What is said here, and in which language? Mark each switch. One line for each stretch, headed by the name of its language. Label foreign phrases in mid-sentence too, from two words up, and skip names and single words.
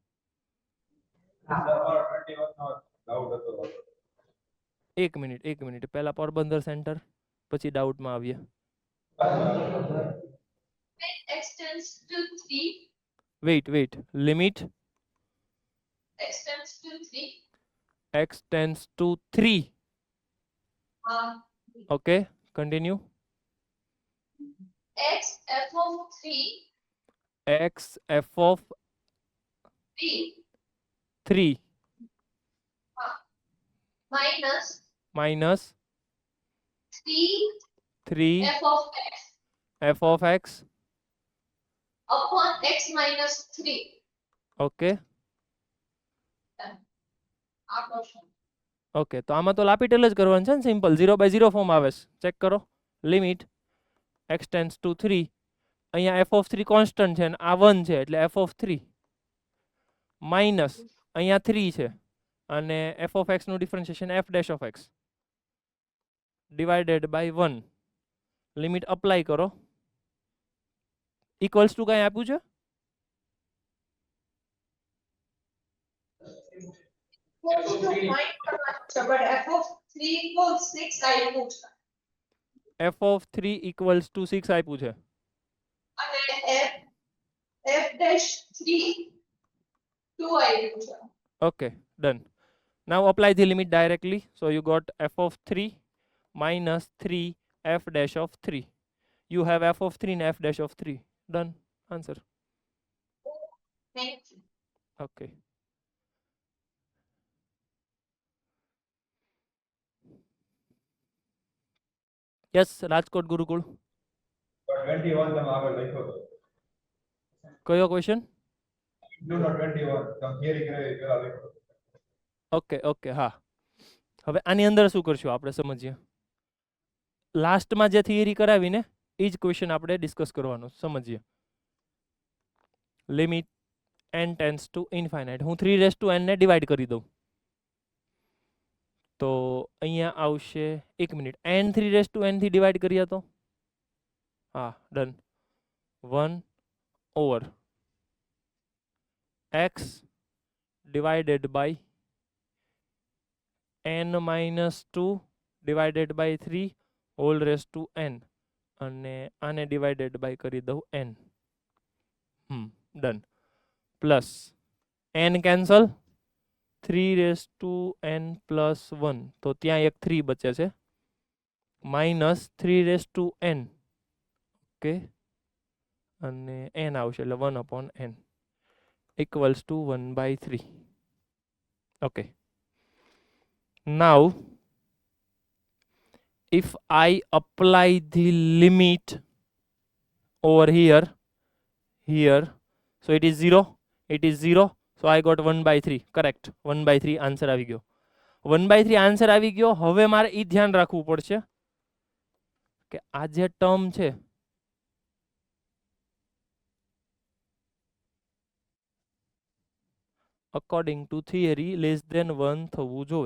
Gujarati: એક મિનિટ પહેલા પોરબંદર સેન્ટર, પછી ડાઉટમાં આવીએ.
English: X tends to 3. wait limit X tends to 3. x tends to 3. okay, continue. X f of 3 x f of 3 3 minus minus 3 3 f of x f of x. upon x minus 3.
Gujarati: ઓકે આ ક્વેશ્ચન ઓકે, તો આમાં તો લાપીટેલ જ કરવાનું છે ને, સિમ્પલ 0/0 ફોર્મ આવે છે. ચેક કરો.
English: limit x tends to 3.
Gujarati: અહીંયા
English: f of 3
Gujarati: કોન્સ્ટન્ટ છે અને આ 1 છે એટલે
English: f of 3
Gujarati: માઇનસ અહીંયા 3 છે અને
English: f of x
Gujarati: નું ડિફરન્શિએશન
English: f dash of x divided by 1.
Gujarati: લિમિટ અપ્લાય કરો.
English: equals to
Gujarati: કાંઈ આપ્યું છે?
English: equals to find
Gujarati: કરવાનું છે
English: but f of 3 equals 6
Gujarati: આપ્યું છે
English: f of 3 equals to 6
Gujarati: આપ્યું છે અને
English: f dash
Gujarati: 3 2 આપ્યું છે.
English: Okay, done. Now apply the limit directly. So you got f of 3 minus 3 f dash of 3. You have f of 3 and f dash of 3. Done. Answer. Thank you. Okay. Yes, Rajkot Gurukul.
Gujarati: 21 તમે આગળ લખ્યો તો કયો ક્વેશ્ચન? do not 21 તમે થિયરી કરાવી પેલા લખ્યો. ઓકે હા. હવે આની અંદર શું કરશું આપણે સમજીએ. લાસ્ટમાં જે થિયરી કરાવીને એ જ ક્વેશ્ચન આપણે ડિસ્કસ કરવાનો સમજીએ.
English: limit n tends to infinite.
Gujarati: હું 3n ને ડિવાઈડ કરી દઉં તો અહીંયા આવશે, એક મિનિટ, n 3n થી ડિવાઈડ કરીએ તો હા ડન.
English: 1 over x divided by n minus 2 divided by 3 whole raised to n
Gujarati: અને આને
English: divided by
Gujarati: કરી દઉં
English: n. done. plus n cancel, 3 raised to n plus 1
Gujarati: તો ત્યાં એક 3 બચે છે,
English: minus 3 raised to n.
Gujarati: ઓકે, અને n આવશે એટલે
English: 1/n equals to 1/3. Okay. Now, if I apply the limit over here, so it is 0, so I got 1/3, correct, 1/3 answer
Gujarati: આવી ગયો. 1/3 answer આવી ગયો. હવે મારે એ ધ્યાન રાખવું પડશે કે આ જે ટર્મ છે
English: according to theory less than 1
Gujarati: થવું જોઈએ.